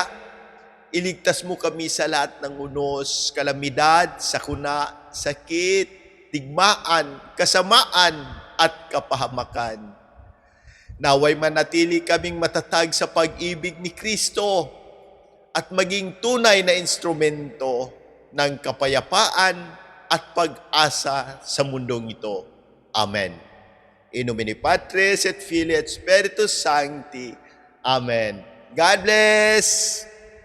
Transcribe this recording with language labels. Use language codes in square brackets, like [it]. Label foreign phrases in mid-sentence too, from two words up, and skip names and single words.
[tl] Iligtas mo kami sa lahat ng unos, kalamidad, sakuna, sakit, digmaan, kasamaan, at kapahamakan. Naway manatili kaming matatag sa pag-ibig ni Kristo at maging tunay na instrumento ng kapayapaan at pag-asa sa mundong ito. Amen. [la] In nomine Patris et Filii et Spiritus Sancti. [en] Amen. God bless!